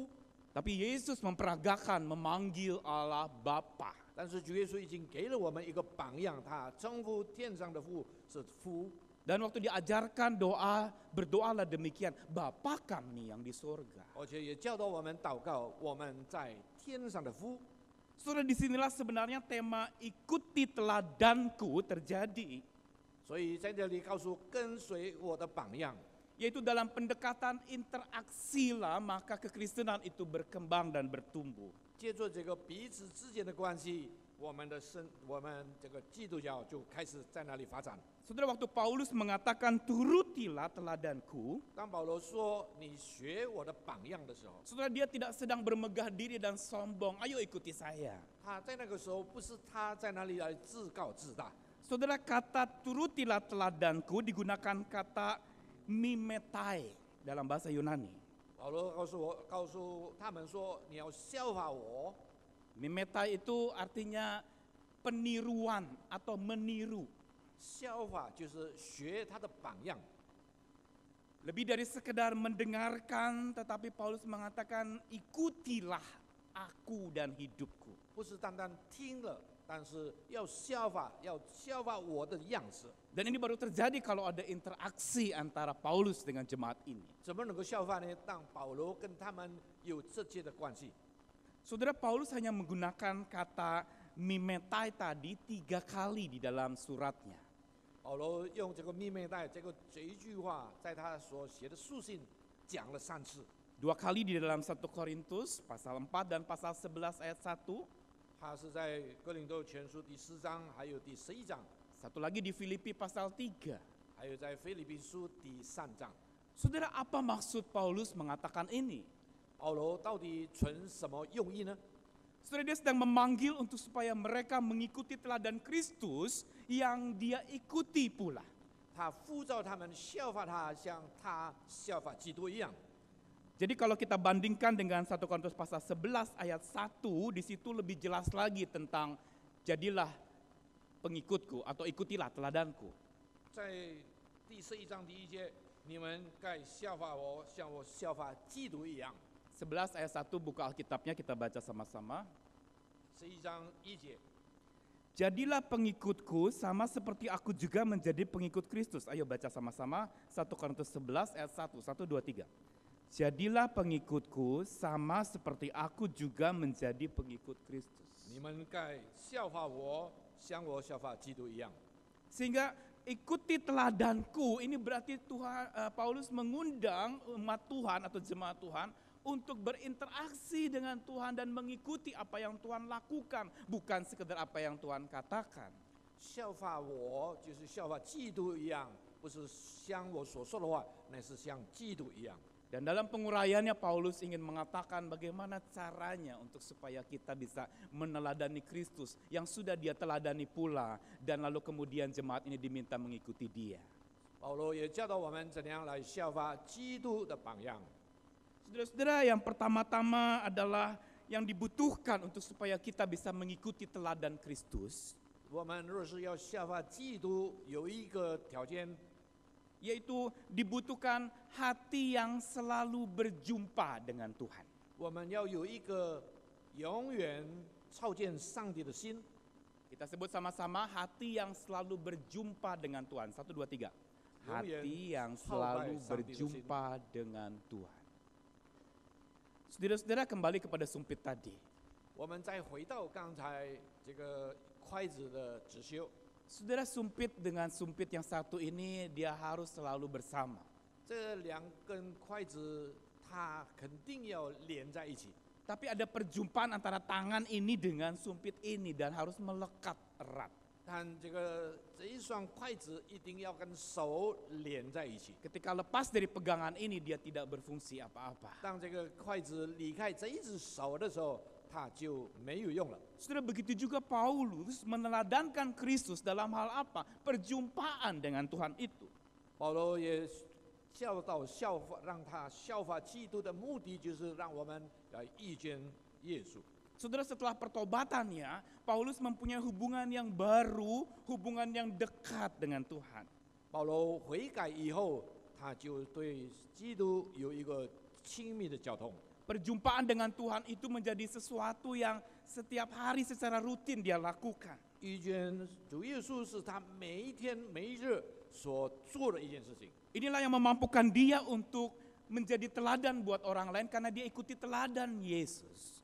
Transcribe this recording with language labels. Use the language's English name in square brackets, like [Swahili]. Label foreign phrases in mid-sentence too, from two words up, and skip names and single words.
[Indonesian] Tapi Yesus memperagakan memanggil Allah Bapa. [Chinese] 但是主耶稣已经给了我们一个榜样，他称呼天上的父是父。 [Indonesian] Dan waktu diajarkan doa, berdoalah demikian, Bapa kami yang di surga. [Chinese] 而且也教导我们祷告，我们在天上的父。 [Indonesian] Saudara, disinilah sebenarnya tema ikuti teladanku terjadi. [Chinese] 所以在这里告诉跟随我的榜样， [Indonesian] Yaitu dalam pendekatan interaksi lah, maka kekristenan itu berkembang dan bertumbuh. [Chinese] 借助这个彼此之间的关系，我们这个基督教就开始在那里发展。 [Indonesian] Saudara, waktu Paulus mengatakan turutilah teladanku, [Chinese] 当保罗说你学我的榜样的时候， [Indonesian] saudara, dia tidak sedang bermegah diri dan sombong, ayo ikuti saya. [Chinese] 他在那个时候不是他在那里来自告自大。 [Indonesian] Saudara, kata turutilah teladanku digunakan kata mimetai dalam bahasa Yunani. [Chinese] 保罗告诉他们说，你要效法我。 [Indonesian] Mimetai itu artinya peniruan atau meniru. [Chinese] 效法就是学他的榜样， [Indonesian] Lebih dari sekedar mendengarkan, tetapi Paulus mengatakan ikutilah aku dan hidupku. [Chinese] 不是单单听了，但是要效法我的样式。 [Indonesian] Dan ini baru terjadi kalau ada interaksi antara Paulus dengan jemaat ini. [Chinese] 怎么能够效法呢？当保罗跟他们有直接的关系。 [Indonesian] Saudara, Paulus hanya menggunakan kata mimetai tadi 3 kali di dalam suratnya. [Chinese] 保罗用这个密妹带这一句话，在他所写的书信讲了3次。 [Indonesian] 2 kali di dalam 1 Korintus pasal 4 dan pasal 11 ayat 1. [Chinese] 他是在哥林多前书第4章，还有第11章， [Indonesian] Satu lagi di Filipi pasal 3. [Chinese] 还有在腓立比书第3章。 [Indonesian] Saudara, apa maksud Paulus mengatakan ini? [Chinese] 保罗到底存什么用意呢？ [Indonesian] Saudara, dia sedang memanggil untuk supaya mereka mengikuti teladan Kristus yang dia ikuti pula. [Chinese] 他呼召他们效法他，像他效法基督一样。 [Indonesian] Jadi kalau kita bandingkan dengan 1 Korintus pasal 11 ayat 1, di situ lebih jelas lagi tentang jadilah pengikutku atau ikutilah teladanku. [Chinese] 在第11章第1节，你们该效法我，像我效法基督一样。 [Indonesian] 11 ayat 1 buka Alkitabnya, kita baca sama-sama. [Chinese] 11 章1节， [Indonesian] Jadilah pengikutku sama seperti aku juga menjadi pengikut Kristus. Ayo baca sama-sama 1 Korintus 11 ayat 1, 1, 2, 3. Jadilah pengikutku sama seperti aku juga menjadi pengikut Kristus. [Chinese] 你们该效法我，像我效法基督一样。 [Indonesian] Sehingga ikuti teladanku, ini berarti Paulus mengundang umat Tuhan atau jemaat Tuhan untuk berinteraksi dengan Tuhan dan mengikuti apa yang Tuhan lakukan, bukan sekedar apa yang Tuhan katakan. [Chinese] 效法我就是效法基督一样，不是像我所说的话，乃是像基督一样。 [Indonesian] Dan dalam penguraiannya Paulus ingin mengatakan bagaimana caranya untuk supaya kita bisa meneladani Kristus yang sudah dia teladani pula, dan lalu kemudian jemaat ini diminta mengikuti dia. [Chinese] 保罗也教导我们怎样来效法基督的榜样。 [Indonesian] Saudara-saudara, yang pertama-tama adalah yang dibutuhkan untuk supaya kita bisa mengikuti teladan Kristus, [Chinese] 我们若是要效法基督，有一个条件， [Indonesian] yaitu dibutuhkan hati yang selalu berjumpa dengan Tuhan. [Chinese] 我们要有一个永远朝见上帝的心。 [Indonesian] Kita sebut sama-sama hati yang selalu berjumpa dengan Tuhan. 1, 2, 3. Hati yang selalu berjumpa dengan Tuhan. Saudara-saudara, kembali kepada sumpit tadi. [Chinese] 我们再回到刚才这个筷子的指修， [Indonesian] Saudara, sumpit dengan sumpit yang satu ini dia harus selalu bersama. [Chinese] 这2根筷子它肯定要连在一起。 [Indonesian] Tapi ada perjumpaan antara tangan ini dengan sumpit ini dan harus melekat erat. [Chinese] 但这一双筷子一定要跟手连在一起。 [Indonesian] Ketika lepas dari pegangan ini dia tidak berfungsi apa-apa. [Chinese] 当这个筷子离开这一只手的时候，它就没有用了。 [Indonesian] Saudara, begitu juga Paulus meneladankan Kristus dalam hal apa? Perjumpaan dengan Tuhan itu. [Chinese] 保罗也教导效法，让他效法基督的目的就是让我们来遇见耶稣。 [Indonesian] Saudara, setelah pertobatannya, Paulus mempunyai hubungan yang baru, hubungan yang dekat dengan Tuhan. [Chinese] 保罗悔改以后，他就对基督有一个亲密的交通。 [Indonesian] Perjumpaan dengan Tuhan itu menjadi sesuatu yang setiap hari secara rutin dia lakukan. [Chinese] 遇见主耶稣是他每一天每一日所做的一件事情。 [Indonesian] Inilah yang memampukan dia untuk menjadi teladan buat orang lain karena dia ikuti teladan Yesus.